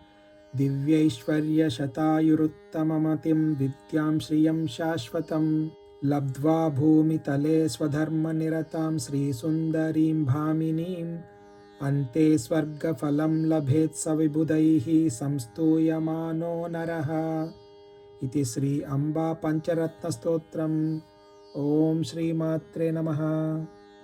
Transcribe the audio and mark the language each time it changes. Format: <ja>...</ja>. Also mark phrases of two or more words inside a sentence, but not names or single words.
<sa>దివ్యైశ్వర్యశతాయురుత్తమమతిం విద్యాం శ్రియం శాశ్వతం లబ్ధ్వా భూమితలే స్వధర్మనిరతాం శ్రీసుందరీం భామినీం అంతే స్వర్గఫలం లభేత్ స విబుధైః సంస్తూయమానో నరః. इति श्री अंबा पंचरत्न स्तोत्रम्. ओम श्री मात्रे नमः.</sa>